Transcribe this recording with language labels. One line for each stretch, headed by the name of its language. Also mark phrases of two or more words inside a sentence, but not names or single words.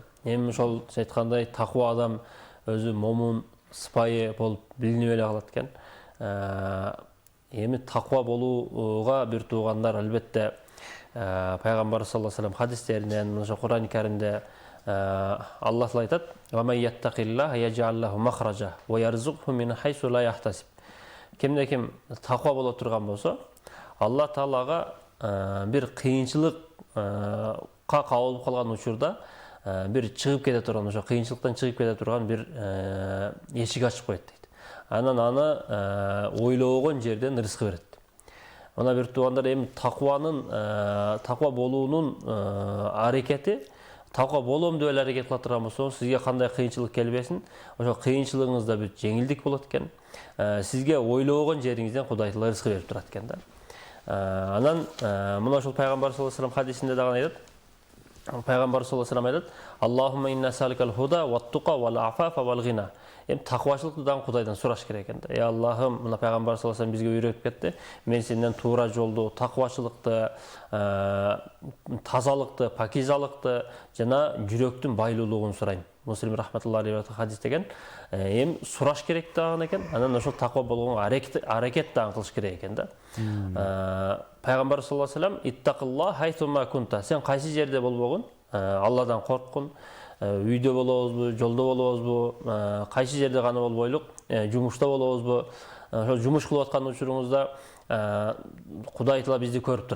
Kyrgyz: Эми ошол сиз айткандай таква адам өзү момун, сыпайы болуп билинип эле калат экен. Эми таква болууга бир туугандар албетте Пайгамбар
Arabic: صلى الله عليه وسلم
Kyrgyz: хадистеринен, ошо Кур'ан-ы Каримде Аллах Таала айтат:
Arabic: "ومن يتق الله يجعل له مخرجا ويرزقه من حيث لا يحتسب."
Kyrgyz: Кимде ким таква боло турган болсо, Алла Таалага бир кыйынчылыкка кабылып калган учурда бир чыгып кете турган, ошо кыйынчылыктан чыгып кете турган бир эшик ачып коет дейт. Анан аны ойлогон жерден рызкы берет. Мына бир туугандар, эми таква болуунун аракети, таква болом деп эле аракет кыла турган болсоңуз, сизге кандай кыйынчылык келбесин, ошо кыйынчылыгыңызда бир жеңилдик болот экен. Сизге ойлогон жериңизден Кудай Таала рызкы берип турат экен да. Анан мына ошол Пайгамбар
Arabic: صلى الله عليه وسلم
Kyrgyz: хадисинде дагы айтат. Пайгамбар
Arabic: صلى الله عليه وسلم
Kyrgyz: айтат:
Arabic: "اللهم إني أسألك الهدى والتقى والعفاف والغنى."
Kyrgyz: Эми таквачылыкты дагы Кудайдан сураш керек экен да. Аллахым, мына Пайгамбар
Arabic: صلى الله عليه وسلم
Kyrgyz: бизге үйрөтүп кетти. Мен сенден туура жолду, таквачылыкты, тазалыкты, пакизалыкты жана жүрөктүн байлуулугун сурайм. Муслим
Arabic: رحمة الله عليه
Kyrgyz: хадис деген. Эми сураш керек дагы экен. Анан ошол таква болгонго аракет дагы кылыш керек экен да. Пайгамбар
Arabic: صلى الله عليه وسلم: "اتق الله حيثما كنت."
Kyrgyz: Сен кайсы жерде болбогун, Алладан корккун. Үйдө болобузбу, жолдо болобузбу, кайсы жерде гана болбойлук, жумушта болобузбу, ошол жумуш кылып аткан учуруңузда Кудай Таала бизди көрүп турат.